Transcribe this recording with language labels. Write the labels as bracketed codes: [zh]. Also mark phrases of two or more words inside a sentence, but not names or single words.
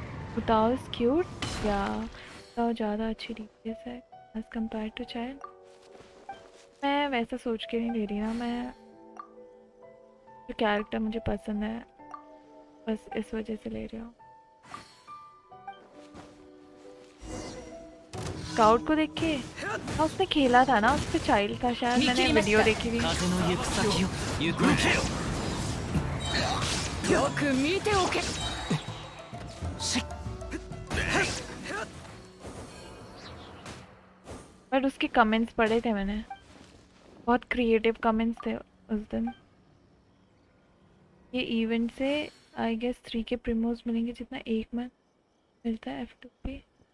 [en] Utao is cute. Yeah, [hi] Utao ज़्यादा अच्छी DPS है [en] as compared to [hi] Chayan. मैं वैसा सोच के नहीं ले रही ना, मैं जो कैरेक्टर मुझे पसंद है बस इस वजह से ले रही हूँ. स्काउट को देख के हाँ, उसने खेला था ना, उस पे चाइल्ड था शायद, मैंने वीडियो देखी थी. [ja] 風の行く先を行くよく見ておけ。 [hi] बट उसके कमेंट्स पढ़े थे मैंने, बहुत [en] creative comments [hi] थे उस दिन. ये इवेंट से [en] I guess [hi] 3 के प्रीमोस मिलेंगे जितना एक में मिलता है F2 पे.